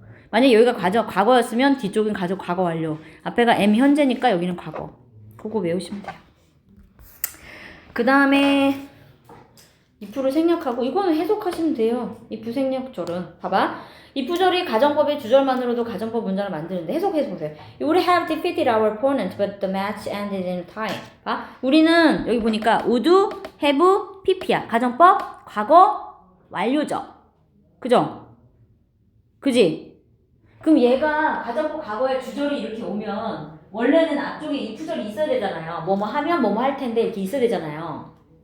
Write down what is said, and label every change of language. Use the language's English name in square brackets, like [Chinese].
[Korean] 만약에 여기가 과거였으면 뒤쪽은 과거 완료. 앞에가 am 현재니까 여기는 과거. 그거 외우시면 돼요. 그 다음에 if를 생략하고 이거는 해석하시면 돼요. if 생략절은 봐봐. if절이 가정법의 주절만으로도 가정법 문장을 만드는데 해석해보세요. [English] We would have defeated our opponent, but the match ended in time. [Korean] 봐. 우리는 여기 보니까 would, have, pp야. 가정법 과거 완료죠. 그죠? 그지? 그럼 얘가 가정법 과거의 주절이 이렇게 오면 원래는 앞쪽에 if절이 있어야 되잖아요. 뭐뭐 하면 뭐뭐 할 텐데 이렇게 있어야 되잖아요.